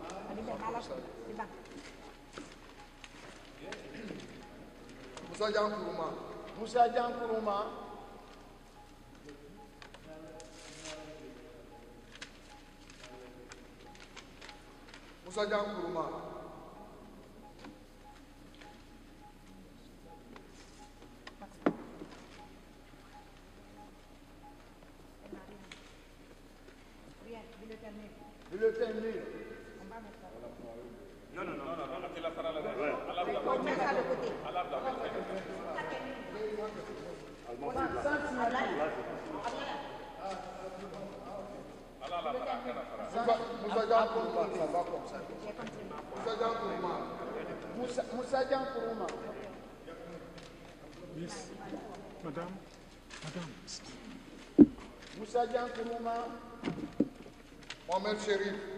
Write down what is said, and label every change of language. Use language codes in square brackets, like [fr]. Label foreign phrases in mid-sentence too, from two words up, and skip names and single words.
[fr] Moussa Dian Gourma. Moussa Dian Gourma. Moussa Dian Gourma. Bulletin nul. Non, tu la feras là-bas. Moussa Dian Gourma, ça va comme ça. Moussa Dian Gourma. Moussa Dian Gourma. Yes. Madame. Moussa Dian Gourma. Mohamed Cherif.